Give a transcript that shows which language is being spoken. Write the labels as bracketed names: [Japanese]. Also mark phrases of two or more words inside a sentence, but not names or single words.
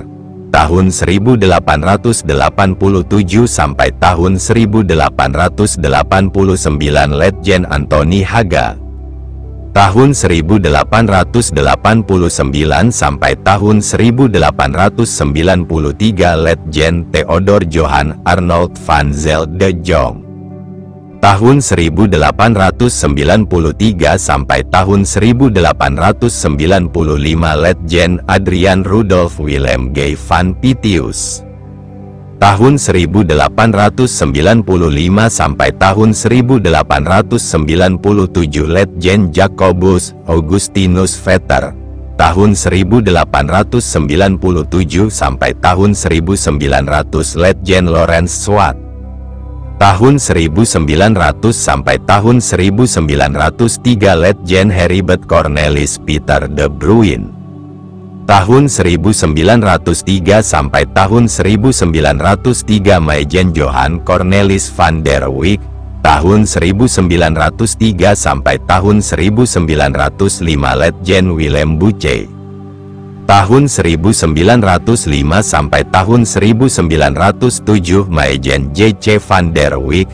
[Indonesian] Tahun 1887 sampai tahun 1889 Letjen Anthony Haga. Tahun 1889 sampai tahun 1893 Letjen Theodor Johan Arnold van Zyl de Jong. Tahun 1893 sampai tahun 1895 Letjen Adrian Rudolf Willem G. van Pitius. Tahun 1895 sampai tahun 1897 Letjen Jacobus Augustinus Vetter. Tahun 1897 sampai tahun 1900 Letjen Lorenz Swart. Tahun 1900 sampai tahun 1903 Letjen Heribert Cornelis Peter de Bruin. Tahun 1903 sampai tahun 1903 Maijen Johan Cornelis van der Wijk. Tahun 1903 sampai tahun 1905 Letjen Willem Buche. Tahun 1905 sampai tahun 1907 Maijen J.C. van der Wijk.